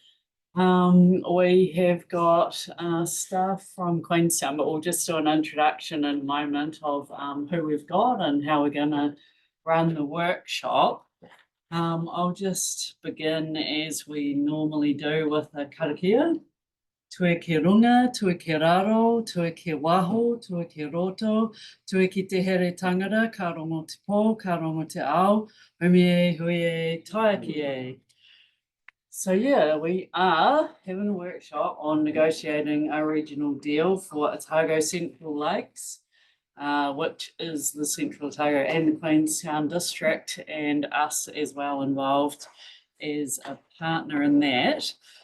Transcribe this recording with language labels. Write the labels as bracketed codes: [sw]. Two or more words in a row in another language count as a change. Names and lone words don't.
[en] We have got staff from Queenstown, but we'll just do an introduction in a moment of who we've got and how we're going to run the workshop. I'll just begin as we normally do with a karakia. [mi] Tue ki runga, tue ki raro, tue ki waho, tue ki roto, tue ki te here tangara, ka rongo te pō, ka rongo te ao, humie, huie, taiki e. [en] So yeah, we are having a workshop on negotiating a regional deal for Otago Central Lakes, which is the Central Otago and the Queenstown District, and us as well involved as a partner in that.